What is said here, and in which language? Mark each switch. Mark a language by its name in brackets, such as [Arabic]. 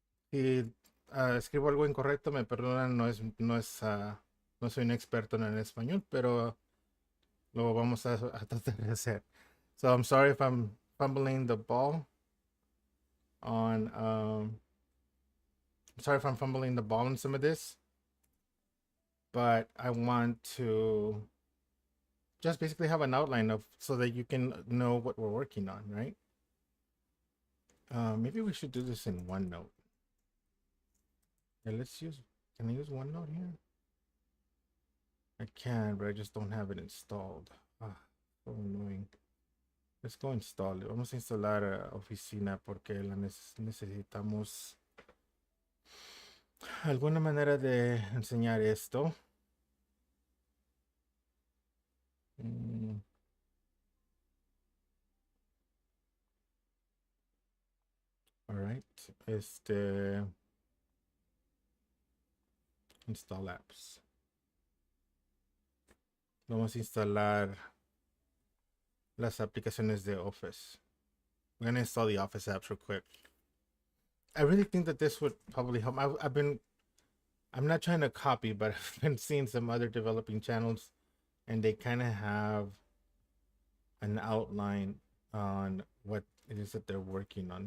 [Spanish] Si escribo algo incorrecto, me perdonan, no soy un experto en el español, pero lo vamos a tratar de hacer. [English] So I'm sorry if I'm fumbling the ball on I'm sorry if I'm fumbling the ball in some of this, but I want to just basically have an outline of so that you can know what we're working on, right? Maybe we should do this in OneNote. Yeah, can I use OneNote here? I can, but I just don't have it installed. So annoying. Let's go install it. [Spanish] Vamos a instalar Oficina porque necesitamos alguna manera de enseñar esto. [English] All right. Install apps. [Spanish] Vamos a instalar las aplicaciones de Office. [English] We're gonna install the Office apps real quick. I really think that this would probably help. I'm not trying to copy, but I've been seeing some other developing channels and they kind of have an outline on what it is that they're working on.